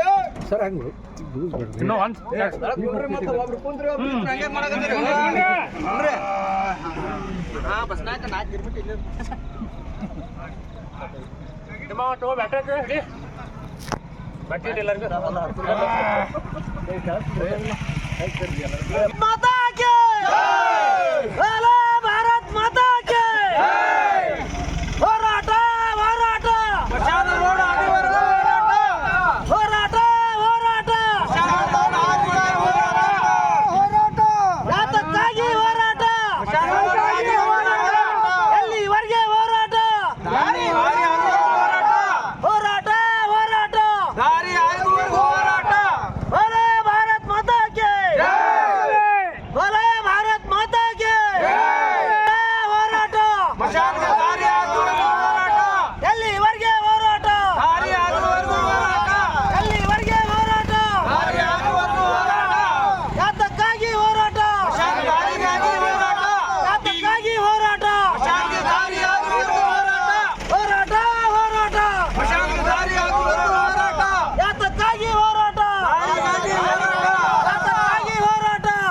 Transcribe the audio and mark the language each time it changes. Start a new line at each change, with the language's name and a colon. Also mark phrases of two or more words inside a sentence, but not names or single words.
Kannada: ಸರ್ ಹಂಗೆ ಇನ್ನೂ ಒಂದು ಬಸ್ನಾಗ ನಾಲ್ಕು ಇರ್ಬಿಟ್ಟು ಇಲ್ಲ ನಿಮ್ಮ ತಗೋ ಬ್ಯಾಟ್ರಿ ಹಿಡಿ ಬ್ಯಾಟ್ರಿ ಎಲ್ಲರಿಗೂ
Hindi: माता के बोलो भारत माता के
Kannada: ಹೋರಾಟ ಹೋರಾಟ ಹೋರಾಟ ಹೋರಾಟ ಯಾತಕ್ಕಾಗಿ ಹೋರಾಟ ಎಲ್ಲಿವರೆಗೆ ಹೋರಾಟ ಹೋರಾಟ ಹೋರಾಟ
Hindi: बोलो भारत माता के बोलो भारत माता के ಹೋರಾಟ
Kannada: ಎಲ್ಲಿವರೆಗೆ ಹೋರಾಟ ಎಲ್ಲಿವರೆಗೆ ಹೋರಾಟ ಯಾತಕ್ಕಾಗಿ ಹೋರಾಟ ಯಾತಕ್ಕಾಗಿ ಹೋರಾಟ ಹೋರಾಟ ಹೋರಾಟ ಯಾತಕ್ಕಾಗಿ ಹೋರಾಟ ಯಾತಕ್ಕಾಗಿ ಹೋರಾಟ